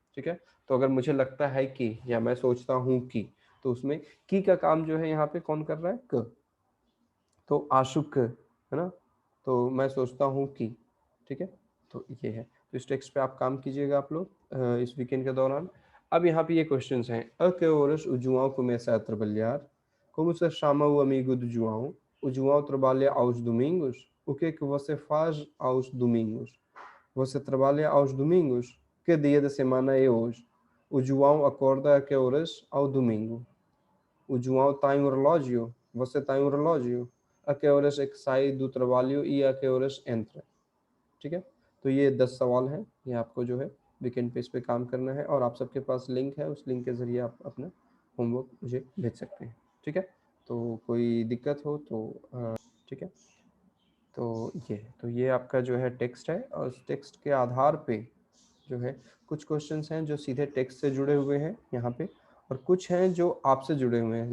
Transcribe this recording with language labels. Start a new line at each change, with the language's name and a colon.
Hindi: ठीक है, तो अगर मुझे लगता है कि या मैं सोचता हूँ कि, तो उसमें की का काम जो है यहाँ पे कौन कर रहा है, क। तो आशुक है ना, तो मैं सोचता हूँ कि। ठीक है, तो ये है। तो इस टेक्स्ट पे आप काम कीजिएगा आप लोग इस वीकेंड के दौरान। अब यहाँ पे ये क्वेश्चंस हैं।
Portuguese: A que horas o João começa a trabalhar? Como se chama o amigo do João? O João trabalha aos domingos? O que é que você faz aos domingos? Você trabalha aos domingos? Que dia da semana é hoje? O João acorda a que horas ao domingo? O João tem um relógio? Você tem um relógio? A que horas é que sai do trabalho e a que horas entra?
Hindi: ठीक है, तो ये 10 सवाल हैं। ये आपको जो है वीकेंड पे इस पे काम करना है, और आप सबके पास लिंक है, उस लिंक के ज़रिए आप अपना होमवर्क मुझे भेज सकते हैं। ठीक है, तो कोई दिक्कत हो तो ठीक है, तो ये आपका जो है टेक्स्ट है, और उस टेक्स्ट के आधार पे जो है कुछ क्वेश्चंस हैं जो सीधे टेक्स्ट से जुड़े हुए हैं यहाँ पे, और कुछ हैं जो आपसे जुड़े हुए हैं।